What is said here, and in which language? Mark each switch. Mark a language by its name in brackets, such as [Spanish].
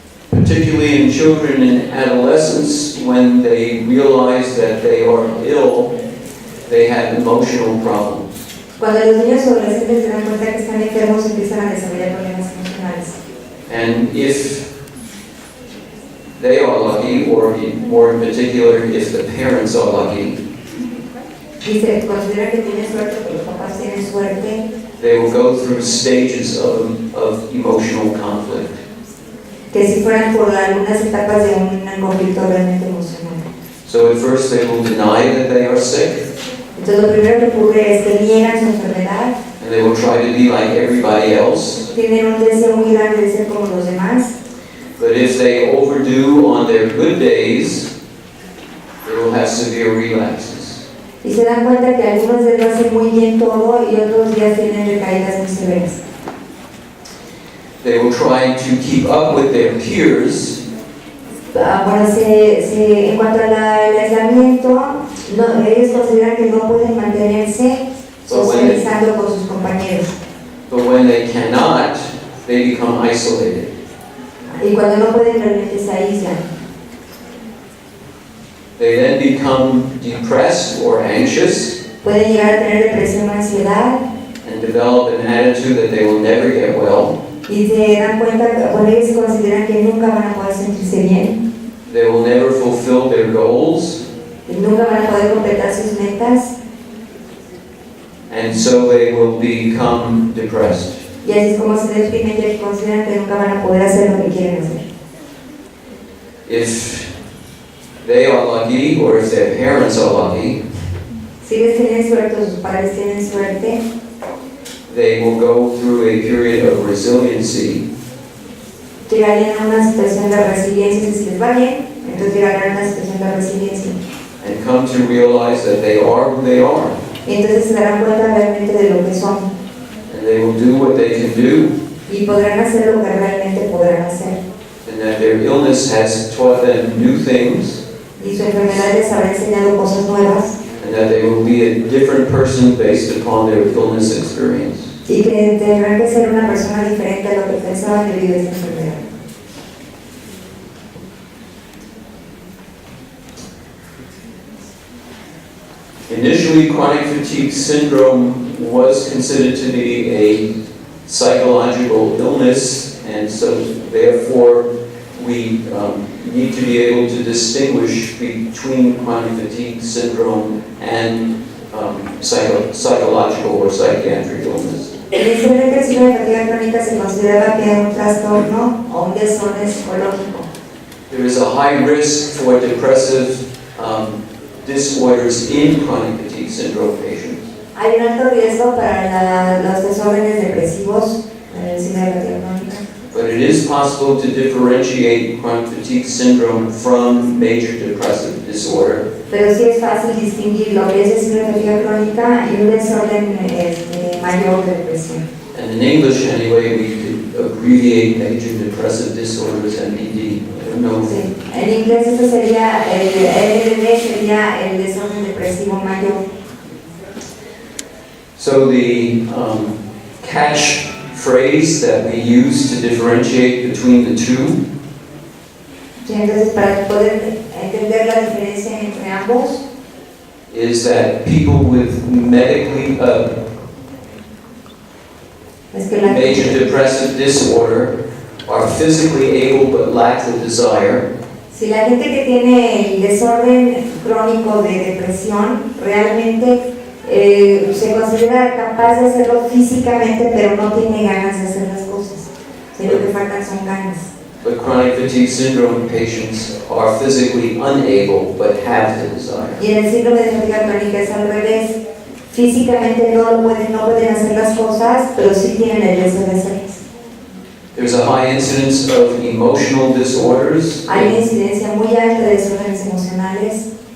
[English] Particularly in children and adolescents, when they realize that they are ill, they have emotional problems. [Spanish] Cuando los niños o adolescentes se dan cuenta que están enfermos, empiezan a desarrollar problemas emocionales. [English] And if they are lucky, or more in particular, if the parents are lucky, [Spanish] Y se considera que tienen suerte, que los papás tienen suerte, [English] they will go through stages of emotional conflict. [Spanish] que si fueran por algunas etapas de un conflicto realmente emocional. [English] So at first they will deny that they are sick, [Spanish] Entonces lo primero que ocurre es que niegan su enfermedad, [English] and they will try to be like everybody else. [Spanish] tienen un deseo muy grande de ser como los demás, [English] But if they overdo on their good days, they will have severe relapses. [Spanish] y se dan cuenta que algunos de ellos hacen muy bien todo y otros días tienen recaídas muy severas. [English] They will try to keep up with their peers, [Spanish] Bueno, en cuanto al aislamiento, ellos consideran que no pueden mantenerse socializando con sus compañeros. [English] but when they cannot, they become isolated. [Spanish] Y cuando no pueden, realmente se aíslan. [English] They then become depressed or anxious [Spanish] Pueden llegar a tener depresión o ansiedad [English] and develop an attitude that they will never get well. [Spanish] y se dan cuenta, bueno, ellos consideran que nunca van a poder sentirse bien, [English] They will never fulfill their goals, [Spanish] y nunca van a poder completar sus metas, [English] and so they will become depressed. [Spanish] y así es como se deprimen, ya que consideran que nunca van a poder hacer lo que quieren hacer. [English] If they are lucky, or if their parents are lucky, [Spanish] Si ellos tienen suerte o sus padres tienen suerte, [English] they will go through a period of resiliency, [Spanish] llegarían a una situación de resiliencia. Si les va bien, entonces llegarán a una situación de resiliencia. [English] and come to realize that they are who they are, [Spanish] Y entonces se darán cuenta realmente de lo que son [English] and they will do what they can do, [Spanish] y podrán hacer lo que realmente podrán hacer. [English] and that their illness has taught them new things, [Spanish] Y su enfermedad les habrá enseñado cosas nuevas [English] and that they will be a different person based upon their illness experience. [Spanish] y que tendrán que ser una persona diferente a lo que pensaban debido a esta enfermedad. [English] Initially, chronic fatigue syndrome was considered to be a psychological illness, and so therefore we need to be able to distinguish between chronic fatigue syndrome and psychological or psychiatric illness. [Spanish] Inicialmente el síndrome de fatiga crónica se consideraba que era un trastorno o un desorden psicológico. [English] There is a high risk for depressive disorders in chronic fatigue syndrome patients. [Spanish] Hay un alto riesgo para los desórdenes depresivos en el síndrome de fatiga crónica. [English] But it is possible to differentiate chronic fatigue syndrome from major depressive disorder. [Spanish] Pero sí es fácil distinguir lo que es el síndrome de fatiga crónica y un desorden mayor de depresión. [English] And in English, anyway, we could abbreviate major depressive disorders, MDD. I don't know. [Spanish] Sí. En inglés esto sería, el MDD sería el desorden depresivo mayor. [English] So the catchphrase that we use to differentiate between the two [Spanish] Sí, entonces, para poder entender la diferencia entre ambos, [English] is that people with medically [Spanish] es que la [English] major depressive disorder are physically able but lack the desire. [Spanish] si la gente que tiene el desorden crónico de depresión realmente se considera capaz de hacerlo físicamente, pero no tiene ganas de hacer las cosas, si lo que faltan son ganas. [English] But chronic fatigue syndrome patients are physically unable but have the desire. [Spanish] Y en el síndrome de fatiga crónica es al revés. Físicamente no pueden hacer las cosas, pero sí tienen el deseo de hacerlas. [English] There's a high incidence of emotional disorders [Spanish] Hay una incidencia muy alta de desórdenes emocionales